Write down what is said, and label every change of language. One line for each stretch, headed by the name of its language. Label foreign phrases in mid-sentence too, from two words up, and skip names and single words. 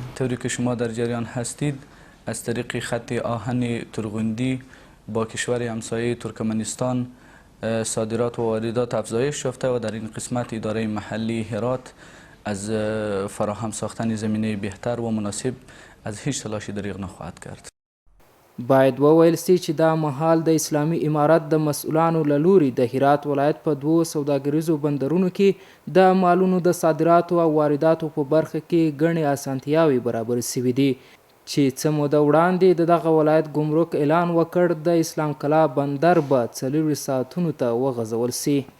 Persian: طوری که شما در جریان هستید از طریق خط آهن تورغوندی با کشور همسایه ترکمنستان صادرات و واردات افزایش یافته و در این قسمت اداره محلی هرات از فراهم ساختن زمینه بهتر و مناسب از هیچ تلاشی دریغ نخواهد کرد.
Pashto: باید وویل سي چې دا مهال د اسلامي امارت د مسؤلانو له لوري د هرات ولایت په 2 سوداګریزو بندرونو کې د مالونو د صادراتو او وارداتو په برخه کې ګڼې اسانتیاوې برابر سوي دي چې څه موده وړاندې د دغه ولایت ګمرک اعلان وکړ د اسلام کلا بندر به 4 ساعتونو ته وغځول سي.